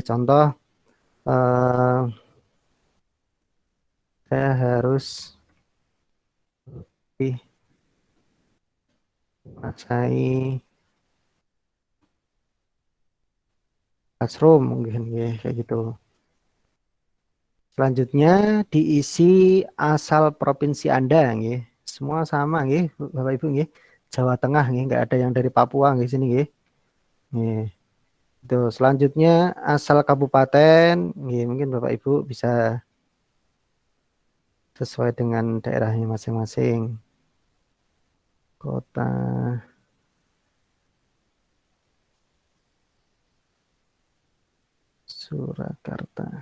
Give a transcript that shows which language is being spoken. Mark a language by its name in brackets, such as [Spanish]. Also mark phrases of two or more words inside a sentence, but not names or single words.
[Indonesian] Contoh, eh, saya harus lebih menguasai classroom mungkin, nggih, kayak gitu. Selanjutnya diisi asal provinsi Anda, nggih. Semua sama, nggih, Bapak Ibu, nggih. Jawa Tengah, nggih, nggak ada yang dari Papua, nggih, sini, nggih. Nggih. Itu selanjutnya asal kabupaten, nggih, mungkin Bapak Ibu bisa sesuai dengan daerahnya masing-masing. Kota Surakarta.